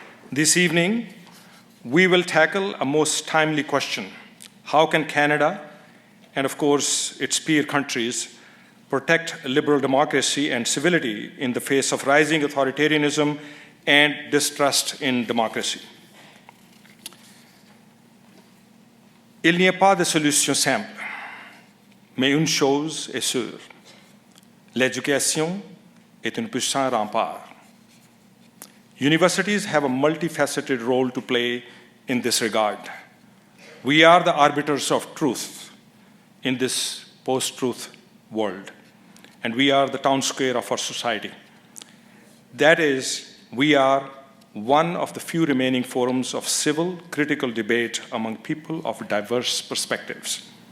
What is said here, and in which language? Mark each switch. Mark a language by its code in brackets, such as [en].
[en] This evening, we will tackle a most timely question. How can Canada, and of course its peer countries, protect liberal democracy and civility in the face of rising authoritarianism and distrust in democracy? [fr] Il n'y a pas de solution simple, mais une chose est sûre. L'éducation est un puissant rempart. [en] Universities have a multifaceted role to play in this regard. We are the arbiters of truth in this post-truth world, and we are the town square of our society. That is, we are one of the few remaining forums of civil, critical debate among people of diverse perspectives.